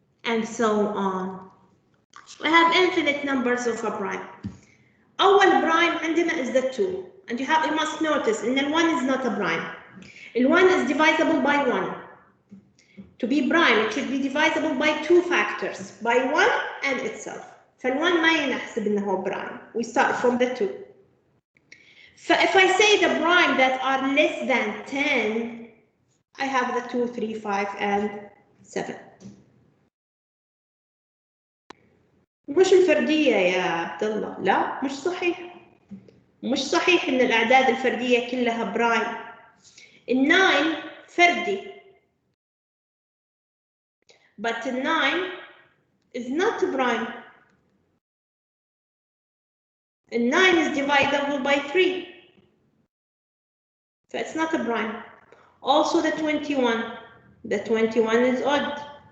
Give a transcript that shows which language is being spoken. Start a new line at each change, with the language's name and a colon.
English: And so on. We have infinite numbers of a prime.
Arabic: أول
English: prime
Arabic: عندنا
English: is the 2. And you must notice
Arabic: إن
English: ال1 is not a prime. ال1 is divisible by 1. To be prime, it should be divisible by 2 factors, by 1 and itself.
Arabic: فال1 ما ينحسب إنه هو prime.
English: We start from the 2. So if I say the prime that are less than 10, I have the 2, 3, 5 and 7.
Arabic: مش الفردية يا عبد الله، لا مش صحيح. مش صحيح إن الأعداد الفردية كلها برايم. ال9 فردي.
English: But ال9 is not prime. ال9 is divisible by 3. So it's not a prime. Also the 21. The 21 is odd.